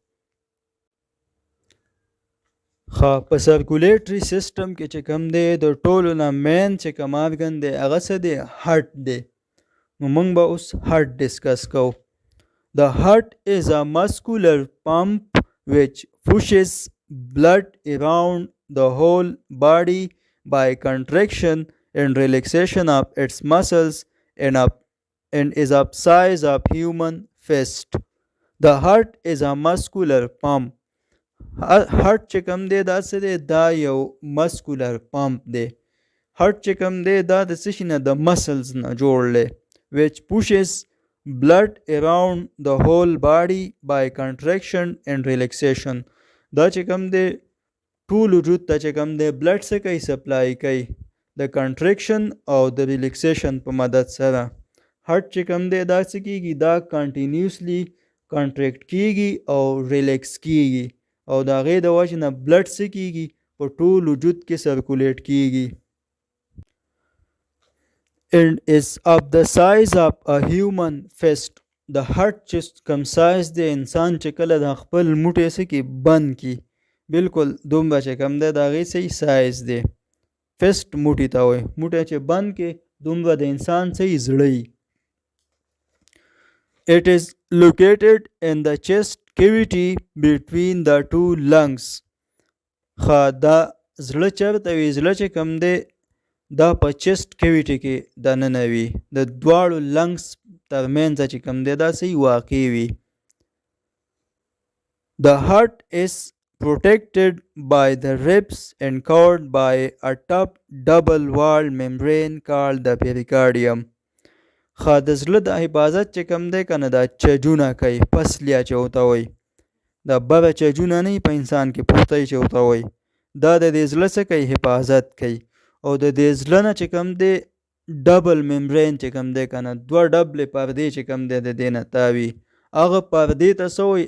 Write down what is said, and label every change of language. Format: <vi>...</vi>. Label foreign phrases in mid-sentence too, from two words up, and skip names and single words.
<ps>په سرکولیټري سیسټم کې چې کوم دی د ټولو نه مین چې کوم آرګن دی هغه څه دی هارت دی. نو موږ به اوس هارت ډسکس کوو.</ps> <en>The heart is a muscular pump which pushes blood around the whole body by contraction and relaxation of its muscles and is of size of human fist. The heart is a muscular pump.</en> <ps>heart چې کوم دی دا څه دی دا یو</ps> <en>muscular pump</en> <ps>دی. heart چې کوم دی دا د څه شي نه د مسلز نه جوړ دی</ps> <en>which pushes blood around the whole body by contraction and relaxation.</en> <ps>دا چې کوم دی ټول وجود ته چې کوم دی بلډ څه کوي سپلای کوي د کنټریکشن او د ریلیکسیشن په مدد سره. هارت چې کوم دی دا څه کیږي دا</ps> <en>continuously contract</en> <ps>کیږي او ریلیکس کیږي او د هغې د وجې نه بلډ څه کیږي په ټول وجود کې سرکولیټ کیږي.</ps> <en>and is of the size of a human fist.</en> <ps>د هارت چې کوم سایز دی انسان چې کله د خپل موټی څه کې بند کی بالکل دومره چې کوم دی د هغې صحیح سایز دی. فیسټ موټی ته وایي موټی چې بند کې دومره د انسان صحیح زړه.</ps> <en>It is located in the chest cavity between the two lungs.</en> <ps>دا زړه چېرته وي؟ زړه چې کوم دی دا په</ps> <en>chest cavity</en> <ps>کې دننه وي، د دواړو لنګس ترمنځ چې کوم دی دا صحیح واقع وي.</ps> <en>The heart is protected by the ribs and covered by a tough double-walled membrane called the pericardium.</en> <ps>د زړه د حفاظت چې کوم دی که نه دا چجونه کوي، پسلیا چې ورته وایي، دا بره چجونه نه په انسان کې پوښتی چې ورته وایي، دا د دې زړه څه کوي؟ حفاظت کوي. او د دې زړه نه چې کوم دی ډبل ممبرین چې کوم دی که نه دوه ډبلې پردې چې کوم دی د دې نه تاوي، هغه پردې ته څه وایي؟</ps>